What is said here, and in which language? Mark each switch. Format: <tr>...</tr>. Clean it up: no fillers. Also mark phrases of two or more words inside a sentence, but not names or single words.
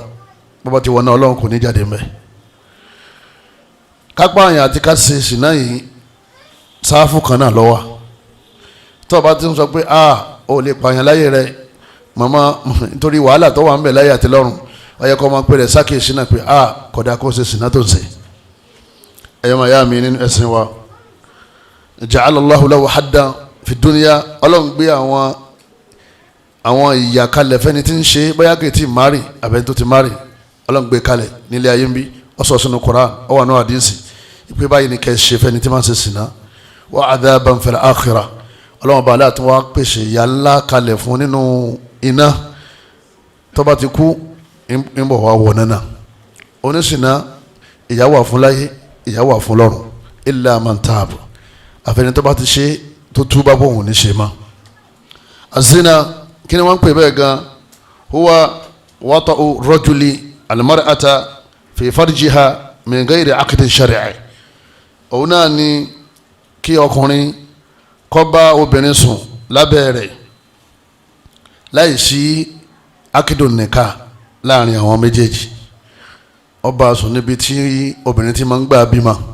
<yo>bọ́bá ti wọ̀ náà Ọlọ́run kò ní jáde mẹ́. kápá àyàn àti ká ṣe ṣìnà yìí sáfù kan náà lọ́wọ́. tó o bá ti ń sọ pé o lè pààyàn láyé rẹ màmá, nítorí wàhálà tó wà ń bẹ láyé àti lọ́run, ó yẹ kó máa pè rẹ̀ sákèsí náà pé kódà kó ṣe ṣìnà tó ń ṣe. ẹ̀yọ́ màyá mi nínú ẹ̀sìn wa,</yo> <ar>جعل الله له حدا في الدنيا.</ar> <yo>Ọlọ́run gbé àwọn ìyà kalẹ̀ fẹ́ni tí ń ṣe bóyá kì í ti mari àbẹ́ni tó ti mari. Ọlọ́run gbé kalẹ̀ nílé ayé ń bí, ó sọ sínú Qur'an, ó wà ní hadisi ìpè báyìí ni kẹ́ ẹ ṣe fẹ́ni tí máa ń ṣe ṣìnà.</yo> <ar>وعذابا في الآخرة.</ar> <yo>Ọlọ́run bá aláàtún wá pèsè ìyà ńlá kalẹ̀ fún nínú iná, tó bá ti kú ń bọ̀ wá wọ̀ nánà. oníṣìnà ìyà wà fún láyé, ìyà wà fún lọ́run.</yo> <ar>إلا من تاب,</ar> <yo>àfẹni tó bá ti ṣe tó túbá bọ̀ òun ní ṣe mọ́. azina kí ni wọ́n ń pè bẹ́ẹ̀ gan?</yo> <ar>هو وطء الرجل المرأة في فرجها من غير عقد شرعي.</ar> <yo>òun náà ni kí ọkùnrin kó bá obìnrin sùn lábẹ́ rẹ̀ láì sí akidun nìka láàrin àwọn méjèèjì. ó bá sùn níbi tí obìnrin ti máa ń gbà bímọ.</yo>